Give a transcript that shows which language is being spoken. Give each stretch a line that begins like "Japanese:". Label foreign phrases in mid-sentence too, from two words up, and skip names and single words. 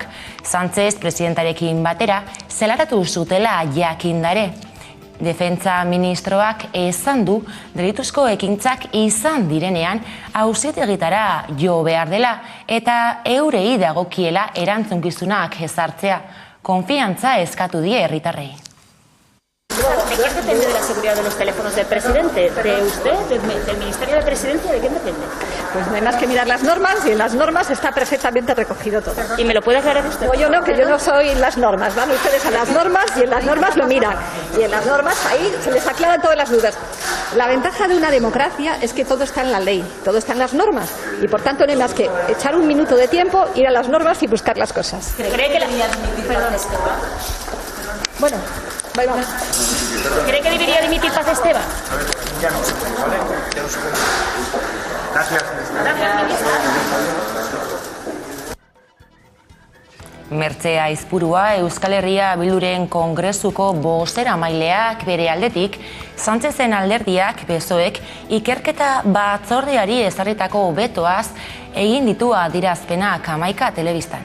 Basque: Sánchez presidentarekin batera zelaratu zutela jakindare. Defentsa ministroak esan du delituzko ekintzak izan direnean auzitegietara jo behar dela eta eurei dagokiela erantzukizunak ezartzea. Konfiantza eskatu die herritarrei.
Spanish: ¿De quién depende de la seguridad de los teléfonos del presidente? ¿De usted? ¿Del Ministerio de Presidencia? ¿De quién depende? Pues no hay más que mirar las normas y en las normas está perfectamente recogido todo. ¿Y me lo puede aclarar usted? No, yo no, que yo no soy las normas. Van ustedes a las normas y en las normas lo miran. Y en las normas ahí se les aclaran todas las dudas. La ventaja de una democracia es que todo está en la ley, todo está en las normas. Y por tanto no hay más que echar un minuto de tiempo, ir a las normas y buscar las cosas. ¿Cree que Bueno, vamos. ¿Cree que debería dimitir Paz Esteban? A ver, ya no se puede, ¿vale? Ya no se puede. Gracias,
Basque: Mertxe Aizpurua Euskal Herria Bilduren Kongresuko bozeramaileak bere aldetik, Sánchezen alderdiak PSOEk ikerketa batzordeari ezarritako betoaz egin ditu adierazpenak Hamaika telebistan.